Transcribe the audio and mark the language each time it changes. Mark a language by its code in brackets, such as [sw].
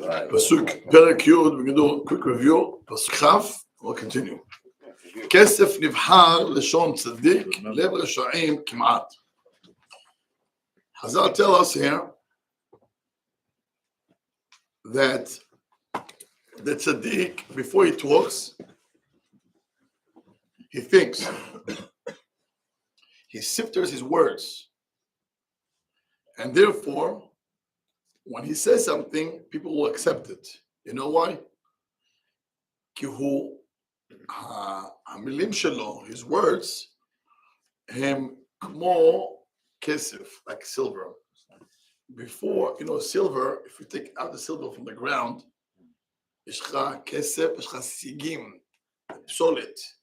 [he] פסוק פרק י' בגדול, [en] quick review, [he] פסוק כ', [en] we'll continue. [he] כסף נבחר לשון צדיק, לב רשעים כמעט. [en] Hazal tell us here that the tzaddik, before he talks, he thinks. He sifters his words. And therefore, when he says something, people will accept it. You know why? [he] כי הוא, המילים שלו, [en] his words, [he] הם כמו כסף, [en] like silver. Before, silver, if you take out the silver from the ground, [he] יש לך כסף, יש לך סיגים, פסולת.